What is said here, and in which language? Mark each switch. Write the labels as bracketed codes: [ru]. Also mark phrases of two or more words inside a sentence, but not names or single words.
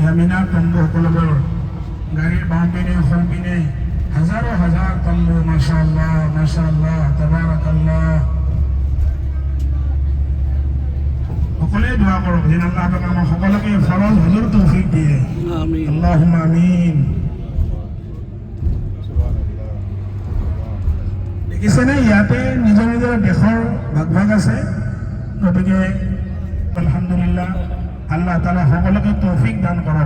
[as] মিনাৰ তম্বু সকলোবোৰ গাড়ীৰ বাওঁ পিনে সোঁ পিনে হাজাৰো হাজাৰ তম্বু [ar] ماشاء الله تبارك الله [as] সকলোৱে দোৱা কৰক যেন আল্লাহ পাক আমাক সকলোকে ফৰজ হজৰ তৌফিক দিয়ে আমিন [ar] اللهم آمين [as] দেখিছেনে ইয়াতে নিজৰ নিজৰ দেশৰ ভাগ ভাগ আছে গতিকে আলহামদুলিল্লাহ আল্লাহ তাআলা সকলোকে তৌফিক দান কৰক